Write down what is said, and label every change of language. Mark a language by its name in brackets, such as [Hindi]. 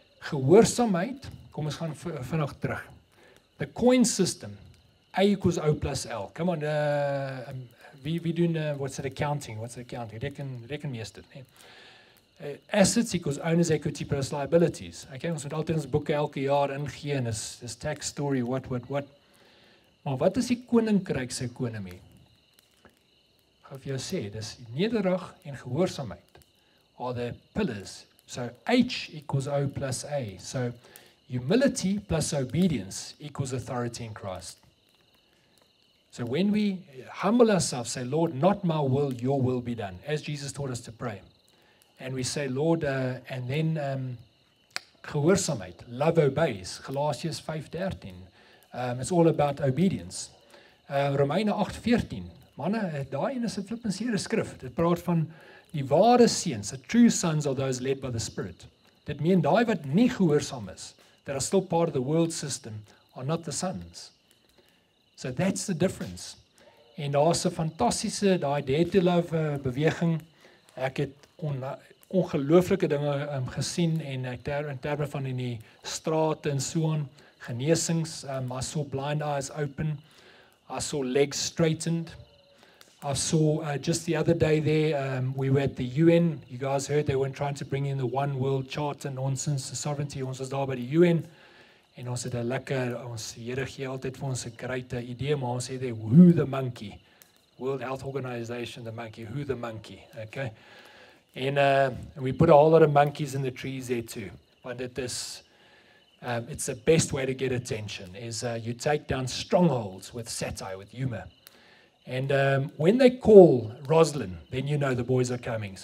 [Afrikaans] Gehoorsaamheid, kom ons gaan vinnig terug. [English] The coin system, A equals O plus L. Come on, [Afrikaans] we doen, [English] what's it, accounting? [Afrikaans] Rekenmeester. [English] Assets equals owner's equity plus liabilities. [Afrikaans] Okay, ons moet altyd ons boeke elke jaar ingee en is [English] tax story, what. [Afrikaans] Maar wat is die koninkryk se ekonomie? Ek gaan vir jou sê, dis nederig en gehoorsaamheid [English] are the pillars. So H equals O plus A. So humility plus obedience equals authority in Christ. So when we humble ourselves, say, Lord, not my will, your will be done, as Jesus taught us to pray. And we say, Lord, and then gehoorsaamheid, love obeys, Galatians 5:13. It's all about obedience. [Afrikaans] Romeine 8:14. Manne, daai een is 'n flippenseere skrif. Dit praat van die ware seuns, [English] the true sons are those led by the Spirit. [Afrikaans] Dit meen daai wat nie gehoorsaam is, [English] that are still part of the world system, are not the sons. So that's the difference. [Afrikaans] En daar's 'n fantastiese daai Dare to Love beweging. Ek het ongelooflike dinge gesien en in terme van in die strate en so aan, genesings, [English] I saw blind eyes open, I saw legs straightened. I saw just the other day there, we were at the UN. You guys heard they weren't trying to bring in the one world charter nonsense, the sovereignty. [Afrikaans] Ons was daar by die UN. En ons het 'n lekker, ons Here gee altyd vir ons 'n great idee, maar ons sê there, [English] who the monkey? World Health Organization, the monkey, who the monkey? Okay. And we put a whole lot of monkeys in the trees there too. But it's the best way to get attention, is you take down strongholds with satire, with humor. And when they call Roslyn, then you know the boys are coming.